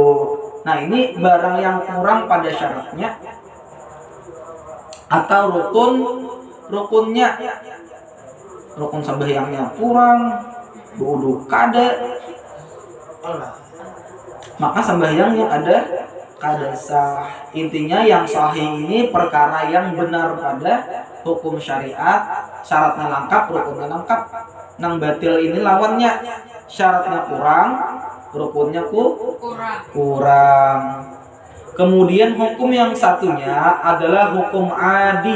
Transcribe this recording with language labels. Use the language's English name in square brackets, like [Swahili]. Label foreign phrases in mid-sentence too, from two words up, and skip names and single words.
[Banjar] Nah ini barang yang kurang pada syaratnya atau rukunnya, rukun sambahyangnya kurang, wudu kada, maka sambahyangnya kada sah. [Indonesian] Intinya yang sahih ini perkara yang benar pada hukum syariat, syaratnya lengkap, rukunnya lengkap. [Banjar] Nang batil ini lawannya, syaratnya kurang, rukunnya kurang. [Indonesian] Kemudian hukum yang satunya adalah hukum adi.